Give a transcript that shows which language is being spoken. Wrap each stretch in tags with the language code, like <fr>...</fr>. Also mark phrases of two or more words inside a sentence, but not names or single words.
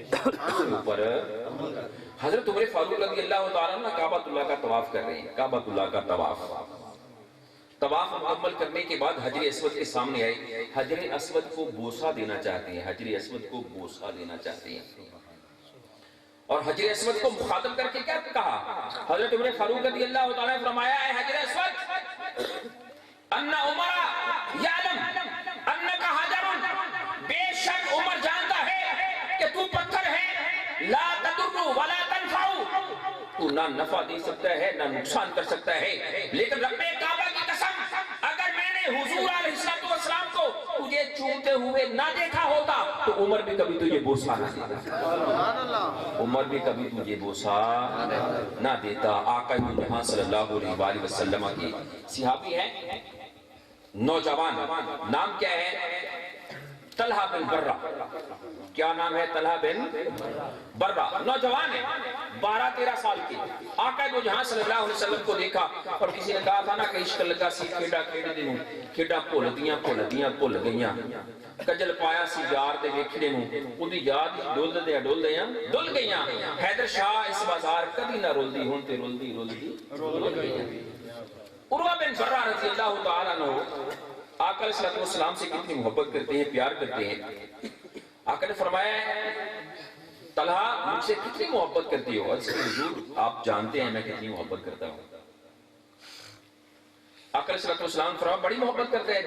<ur>اس کے اوپر حضرت عمر فاروق رضی اللہ تعالیٰ عنہ کعبۃ اللہ کا طواف کر رہے ہیں، کعبۃ اللہ کا طواف مکمل کرنے کے بعد حجر اسود کے سامنے آئے، حجر اسود کو بوسہ دینا چاہتے ہیں، حجر اسود کو بوسہ دینا چاہتے ہیں، اور حجر اسود کو مخاطب کر کے کیا کہا؟ حضرت عمر فاروق رضی اللہ تعالیٰ نے فرمایا اے حجر اسود</ur> <ar>ان عمر یعلم انک حجر،</ar> <ur>بے شک عمر جانتا ہے کہ تو پتھر ہے،</ur> <ar>لا تضر ولا تنفع،</ar> <ur>تو نہ نفع دے سکتا ہے نہ نقصان کر سکتا ہے، لیکن رب کعبہ کی قسم اگر میں نے حضور علیہ السلام کو تجھے چومتے ہوئے نہ دیکھا ہوتا تو عمر بھی کبھی تجھے بوسہ نہ دیتا، عمر بھی کبھی تجھے بوسہ نہ دیتا۔ آقا جہاں صلی اللہ علیہ وسلم کی صحابی ہیں، نوجوان، نام کیا ہے؟ طلحہ بن برہ۔ کیا نام ہے؟ طلحہ بن برہ، نوجوان ہے، 12-13 سال کی۔ آقا دو جہاں صلی اللہ علیہ وسلم کو دیکھا، اور کسی نے کہا تھا نا کہ</ur> <pa>عشق لگا سی کھیڑا کھیڑ دنوں، کھیڑا بھول گئیاں، کجل پایا سی یار دے ویکھڑے نوں، اودی یاد ڈول گئیاں، حیدر شاہ اس بازار کبھی نہ رول دی، ہن تے رول گئیاں۔</pa> <ur>عروہ بن برہ رضی اللہ تعالیٰ عنہ آقا علیہ السلام سے کتنی محبت کرتے ہیں، پیار کرتے ہیں۔ آقا نے فرمایا طلحہ مجھ سے کتنی محبت کرتی ہو؟ اس کے حضور آپ جانتے ہیں میں کتنی محبت کرتا ہوں۔ آقا علیہ السلام فرمایا بڑی محبت کرتے ہیں؟</ur>